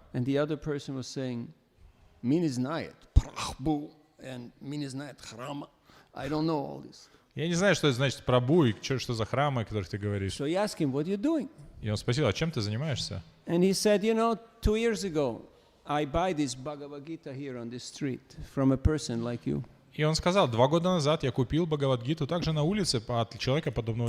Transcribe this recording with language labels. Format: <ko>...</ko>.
<en>And the other person was saying,</en> <ru>"Mi ne знает Prabhu,</ru> <en>and</en> <ru>mi ne знает chrama.</ru> <en>I don't know all this."</en> <ru>Я не знаю, что это значит Прабху и что за храмы, о которых ты говоришь.</ru> <en>So he asked him, "What are you doing?"</en> <ru>И он спросил: а чем ты занимаешься?</ru> <en>And he said, "You know, 2 years ago, I buy this Bhagavad Gita here on this street from a person like you."</en> <ru>И он сказал: 2 года назад я купил Бхагавад-гиту также на улице от человека, подобного</ru>